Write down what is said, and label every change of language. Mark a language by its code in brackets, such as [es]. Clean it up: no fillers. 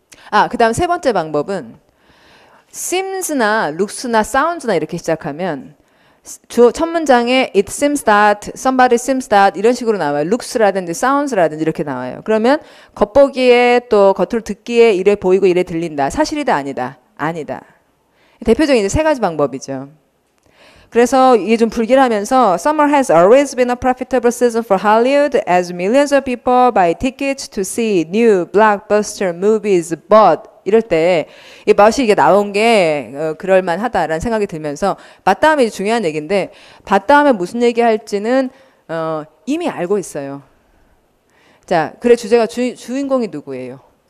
[ko] 아, 그 다음 세 번째 방법은 seems나 looks나 sounds나 이렇게 시작하면 첫 문장에 [en] it seems that, somebody seems that [ko] 이런 식으로 나와요. looks라든지 sounds라든지 이렇게 나와요. 그러면 겉보기에 또 겉으로 듣기에 이래 보이고 이래 들린다. 사실이다 아니다. 아니다. 대표적인 이제 3가지 방법이죠. 그래서 이게 좀 불길하면서 [en] Summer has always been a profitable season for Hollywood as millions of people buy tickets to see new blockbuster movies. [ko] But 이럴 때 이 but이 이게 나온 게 그럴만하다라는 생각이 들면서 but 다음에 이제 중요한 얘기인데 but 다음에 무슨 얘기할지는 이미 알고 있어요. 자, 그래 주제가 주인공이 누구예요?